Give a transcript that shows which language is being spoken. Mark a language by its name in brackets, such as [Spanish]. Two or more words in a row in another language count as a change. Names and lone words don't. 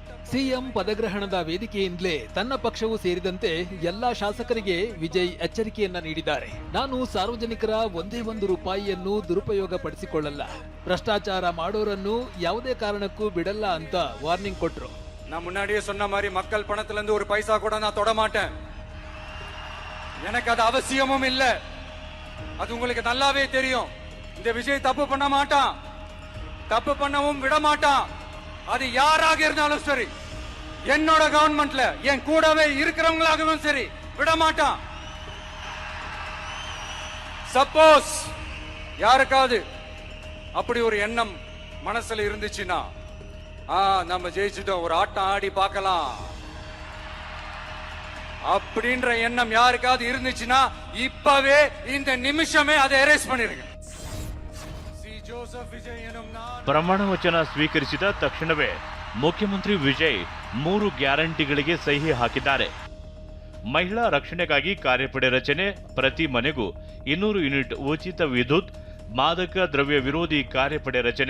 [Kannada] ಸಿಎಂ ಪದಗ್ರಹಣದ ವೇದಿಕೆಯಿಂದಲೇ ತನ್ನ ಪಕ್ಷವು ಸೇರಿದಂತೆ ಎಲ್ಲಾ ಶಾಸಕರಿಗೆ ವಿಜಯ್ ಎಚ್ಚರಿಕೆಯನ್ನ ನೀಡಿದ್ದಾರೆ. ನಾನು ಸಾರ್ವಜನಿಕರ ಒಂದೇ ಒಂದು ರೂಪಾಯಿಯನ್ನು ದುರುಪಯೋಗ ಪಡಿಸಿಕೊಳ್ಳಲ್ಲ, ಭ್ರಷ್ಟಾಚಾರ ಮಾಡೋರನ್ನು ಯಾವುದೇ ಕಾರಣಕ್ಕೂ ಬಿಡಲ್ಲ ಅಂತ ವಾರ್ನಿಂಗ್ ಕೊಟ್ರು. [Tamil] நான் முன்னாடியே சொன்ன மாதிரி மக்கள் பணத்துல இருந்து ஒரு பைசா கூட நான் தொட மாட்டேன். எனக்கு அது அவசியமும் இல்ல. அது உங்களுக்கு நல்லாவே தெரியும். இந்த விஜய் தப்பு பண்ண மாட்டான், தப்பு பண்ணவும் விட மாட்டான். அது யாராக இருந்தாலும் சரி, என்னோட கவர்மெண்ட்ல என் கூடவே இருக்கிறவங்களாகவும் சரி விட மாட்டான். சப்போஸ் யாருக்காவது அப்படி ஒரு எண்ணம் மனசுல இருந்துச்சுன்னா நம்ம ஜெயிச்சுட்டோம், ஒரு ஆட்டம் ஆடி பார்க்கலாம் அப்படின்ற எண்ணம் யாருக்காவது இருந்துச்சுன்னா இப்பவே இந்த நிமிஷமே அதை எரேஸ் பண்ணிருங்க. [Kannada] ಪ್ರಮಾಣ ವಚನ ಸ್ವೀಕರಿಸಿದ ತಕ್ಷಣವೇ ಮುಖ್ಯಮಂತ್ರಿ ವಿಜಯ್ 3 ಗ್ಯಾರಂಟಿಗಳಿಗೆ ಸಹಿ ಹಾಕಿದ್ದಾರೆ. ಮಹಿಳಾ ರಕ್ಷಣೆಗಾಗಿ ಕಾರ್ಯಪಡೆ ರಚನೆ, ಪ್ರತಿ ಮನೆಗೂ 200 ಯೂನಿಟ್ ಉಚಿತ ವಿದ್ಯುತ್, ಮಾದಕ ದ್ರವ್ಯ ವಿರೋಧಿ ಕಾರ್ಯಪಡೆ ರಚನೆ.